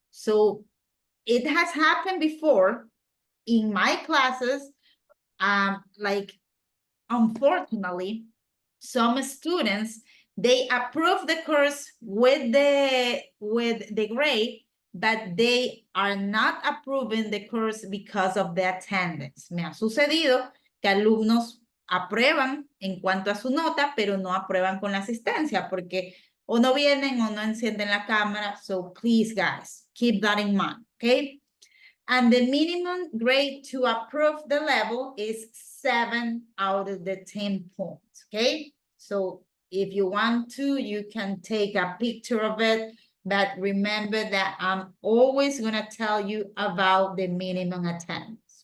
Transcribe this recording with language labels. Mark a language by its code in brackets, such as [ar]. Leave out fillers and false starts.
[en] So it has happened before in my classes, like, unfortunately, some students, they approve the course with the grade, but they are not approving the course because of the attendance. [es] Me ha sucedido que alumnos aprueban en cuanto a su nota, pero no aprueban con la asistencia porque o no vienen o no encienden la cámara. [en] So please, guys, keep that in mind, okay? And the minimum grade to approve the level is 7 out of the 10 points, okay? So if you want to, you can take a picture of it, but remember that I'm always gonna tell you about the minimum attendance.